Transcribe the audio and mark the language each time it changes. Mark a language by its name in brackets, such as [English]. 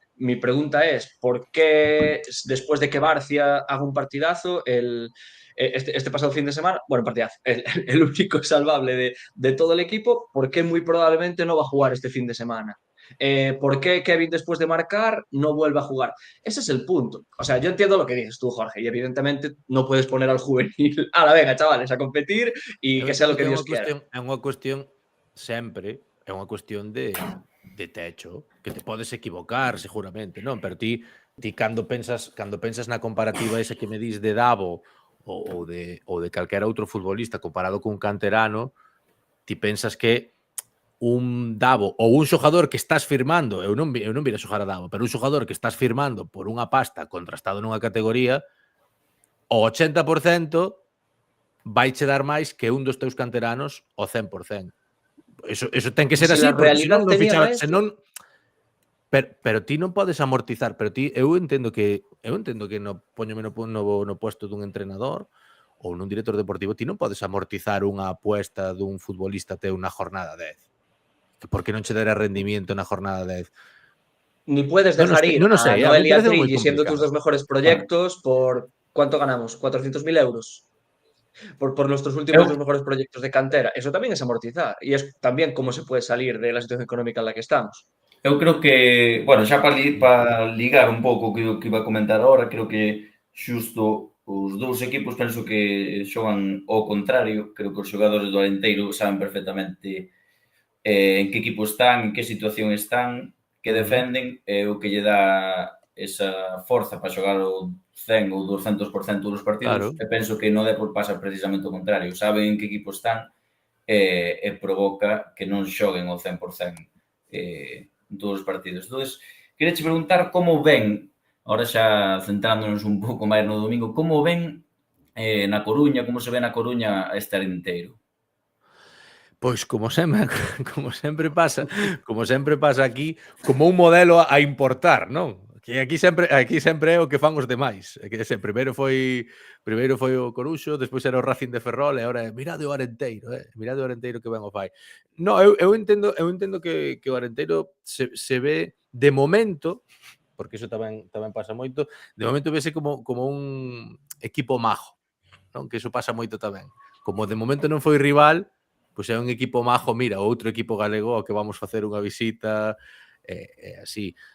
[Spanish] Mi pregunta es, ¿por qué después de que Barcia haga un partidazo, este pasado fin de semana, bueno, partidazo, el único salvable de todo el equipo, ¿por qué muy probablemente no va a jugar este fin de semana? ¿Por qué Kevin después de marcar no vuelve a jugar? Ese es el punto. O sea, yo entiendo lo que dices tú, Jorge, y evidentemente no puedes poner al juvenil a la venga, chavales, a competir y que sea lo que Dios quiera. [Galician] É unha cuestión sempre, é unha cuestión de techo, que te podes equivocar seguramente, non? Pero ti cando pensas na comparativa esa que me dis de Davo ou de calquera outro futbolista comparado cun canterano, ti pensas que un Davo ou un xogador que estás firmando, eu non vira xogar a Davo, pero un xogador que estás firmando por unha pasta contrastado nunha categoría, o 80% vai che dar máis que un dos teus canteranos o 100%. Eso ten que ser así, porque senón non fichaba, senón... Pero ti non podes amortizar, pero ti eu entendo que póñome no puesto dun entrenador ou nun director deportivo, ti non podes amortizar unha apuesta dun futbolista teu na jornada 10. Porque non che dará rendimiento na jornada 10. [Spanish] Ni puedes dejar ir a Noel y a Trilli siendo tus dos mejores proyectos por... ¿Cuánto ganamos? 400.000 euros. por nuestros últimos [Galician] Eu, [Spanish] dos mejores proyectos de cantera. Eso también es amortizar y es también cómo se puede salir de la situación económica en la que estamos. [Galician] eu creo que, bueno, xa para ligar un pouco o que iba a comentar ahora, creo que xusto os dous equipos penso que xogan ao contrario, creo que os xogadores do Arenteiro saben perfectamente en que equipo están, en que situación están, que defenden, e o que lle dá esa forza para xogar o 100 ou 200% dos partidos, Claro. e penso que no Depor pasa precisamente o contrario, saben en que equipo están e provoca que non xoguen ao 100% en todos os partidos. Entón, queria che preguntar como ven, ahora xa centrándonos un pouco máis no domingo, como ven na Coruña, como se ve na Coruña este Arenteiro? Pois como sempre pasa aquí, como un modelo a importar, non? Que aquí sempre é o que fan os demais. É que primeiro foi o Coruxo, despois era o Racing de Ferrol e agora é mirade o Arenteiro, mirade o Arenteiro que ben o fai. No, eu entendo que o Arenteiro se ve de momento, porque iso tamén pasa moito, de momento vese como un equipo majo, non? Que iso pasa moito tamén. Como de momento non foi rival, pois é un equipo majo, mira, outro equipo galego ao que vamos facer unha visita, así.